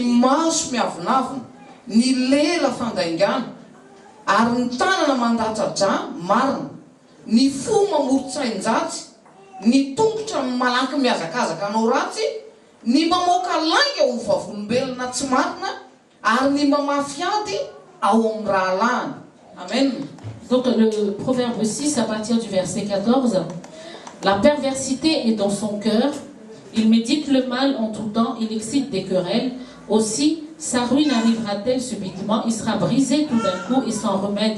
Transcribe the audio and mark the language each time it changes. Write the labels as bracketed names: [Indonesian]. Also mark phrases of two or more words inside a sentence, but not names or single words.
[Malagasy] maso miavonavona, ny lela fandaingana, ary ny tanana mandatsadra marina, ny fo mamoron-tsainjatsy, ny tongotra malaky miazakazaka anao ratsy, ny mamoaka lainga ho vavolombelona tsy marina, ary ny mamafy ady ao amin'ny rahalahiny. Amen. [French] Donc le proverbe 6 à partir du verset 14. La perversité est dans son cœur, il médite le mal en tout temps, il excite des querelles. Aussi, sa ruine arrivera-t-elle subitement, il sera brisé tout d'un coup et sans remède.